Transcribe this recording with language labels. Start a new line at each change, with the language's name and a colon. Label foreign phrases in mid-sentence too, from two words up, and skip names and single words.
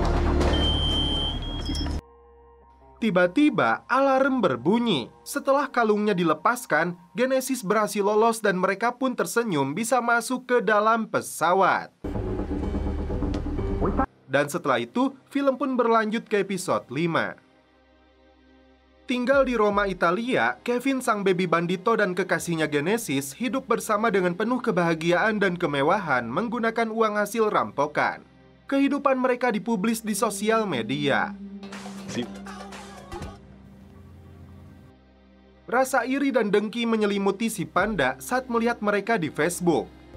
Indonesian: Tiba-tiba alarm berbunyi. Setelah kalungnya dilepaskan, Genesis berhasil lolos dan mereka pun tersenyum bisa masuk ke dalam pesawat. Dan setelah itu, film pun berlanjut ke episode 5. Tinggal di Roma, Italia, Kevin sang baby bandito dan kekasihnya Genesis hidup bersama dengan penuh kebahagiaan dan kemewahan menggunakan uang hasil rampokan. Kehidupan mereka dipublis di sosial media. Rasa iri dan dengki menyelimuti si Panda saat melihat mereka di Facebook.